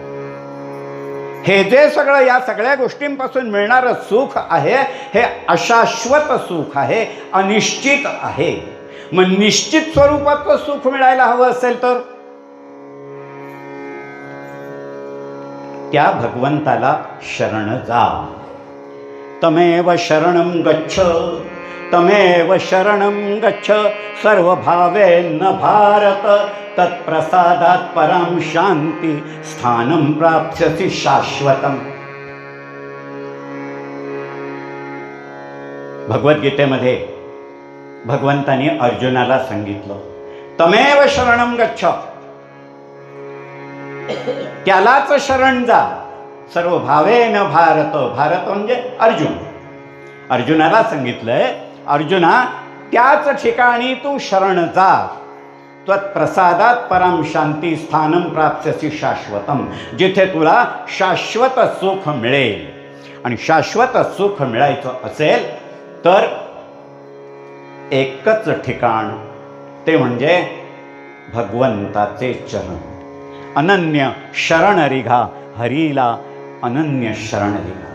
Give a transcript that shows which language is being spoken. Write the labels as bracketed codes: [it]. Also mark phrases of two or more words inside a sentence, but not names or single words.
[mr] हे जे सगळं या सगळ्या गोष्टींपासून मिळणारं सुख आहे हे अशाश्वत सुख आहे, अनिश्चित आहे. मग निश्चित स्वरूपाचं सुख मिळायला हवं असेल तर त्या भगवंताला शरण जा. [sa] तमेव शरणं गच्छ, तमेव शरणं गच्छ, सर्वभावेन भारत, तत्प्रसादात् परां शांती स्थानं प्राप्स्यसि शाश्वतम्. [mr] भगवद्गीतेमध्ये भगवंतानी अर्जुनाला सांगितलं, [sa] तमेव शरणं गच्छ, [mr] त्यालाच शरण जा. [sa] सर्व भावेन भारत, [mr] भारत म्हणजे अर्जुन. अर्जुनाला सांगितलंय, अर्जुना त्याच ठिकाणी तू शरण जा. [sa] त्वत्प्रसादात परम शांती स्थानं प्राप्स्यसि शाश्वतम, [mr] जिथे तुला शाश्वत सुख मिळेल. आणि शाश्वत सुख मिळायचं असेल तर एकच ठिकाण, ते म्हणजे भगवंताचे चरण. अनन्य शरण रिघा, हरीला अनन्य शरण रिघा.